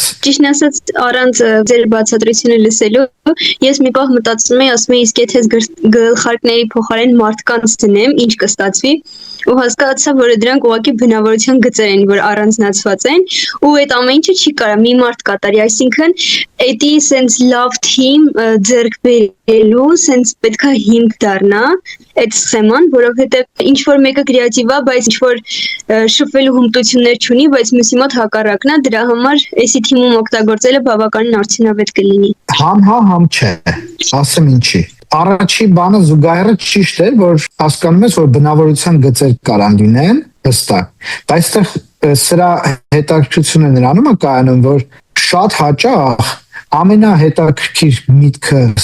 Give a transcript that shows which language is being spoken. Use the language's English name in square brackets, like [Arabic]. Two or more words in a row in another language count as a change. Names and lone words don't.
[Armenian] Ճիշտն ասած, առանց ձեր բացատրությունը լսելու, ես մի պահ մտածում եի, ասում եի, իսկ եթե գլխարկների փոխարեն մարդկանց դնեմ, ինչ կստացվի։ ու հասկացա, որ դրանք ուղղակի բնավորության գծեր են, որ առանձնացված են, ու այդ ամեն ինչը չի կարա մի մարդ կատարի, այսինքն էդի [English] sense love team [Armenian] ձեռք բերելու, sense պետքա հիմք դառնա այդ սխեման, որովհետև ինչ որ մեկը կրեատիվ է, բայց ինչ որ շփվելու հմտություններ չունի, բայց մյուսի մոտ հակառակն է, դրա համար էսի թիմում օգտագործելը բավականին արդյունավետ կլինի։ Համ չէ, ասեմ ինչի։ Առաջի բանը զուգահեռը ճիշտ է, որ հասկանում ես, որ բնավորության գծեր կարան լինեն, հստակ։ Բայց այստեղ սրա հետաքրքրությունը նրանում է կայանում, որ շատ հաճախ ամենահետաքրքիր միտքը